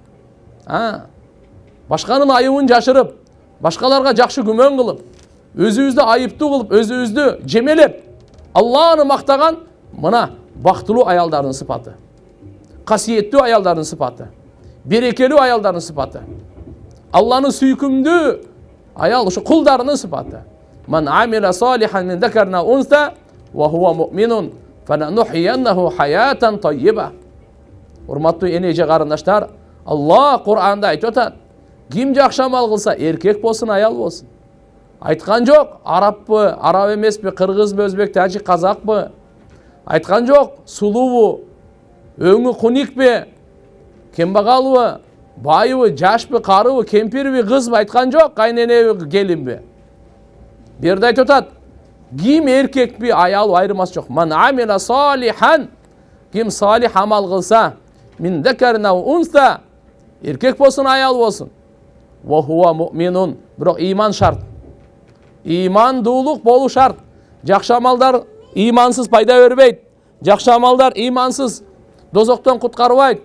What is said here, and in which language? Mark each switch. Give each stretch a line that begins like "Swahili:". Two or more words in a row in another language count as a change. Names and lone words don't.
Kyrgyz: Башканын айыбын жашырып, башкаларга жакшы күмөн кылып, өзүбүздү айыптуу кылып, өзүбүздү жемелеп, Алланы мактаган мына бактылуу аялдардын сыпаты. Касиеттүү аялдардын сыпаты. Берекелүү аялдардын сыпаты. Алланын сүйкүмдүү аял ушу кулдарынын сыпаты.
Arabic: من عمل صالحا من ذكر أو أنثى وهو مؤمن فلنحيينه حياة طيبة.
Kyrgyz: Урматтуу энеже карындаштар, Алла Кур'анда айтып атат: ким жакшы амал кылса, эркек болсун, аял болсун. Айткан жок, арабпы, араб эмеспи, кыргызбы, өзбек, тажик, казакпы. Айткан жок, сулуубу, өңү куникпи, кембагалбы, байыбы, жашпы, карыбы, кемпирби, кызбы, айткан жок, кайненеби, келинби. Бу жерде айтып атат, ким эркекпи, аял айырмасы жок.
Arabic: من عمل صالحا,
Kyrgyz: ким салих амал кылса,
Arabic: من ذكر أو أنثى,
Kyrgyz: эркек болсун, аял болсун.
Arabic: وهو مؤمن,
Kyrgyz: бирок иман шарт. Имандуулук болуу шарт. Жакшы амалдар имансыз пайда бербейт. Жакшы амалдар имансыз дозоктон куткарбайт.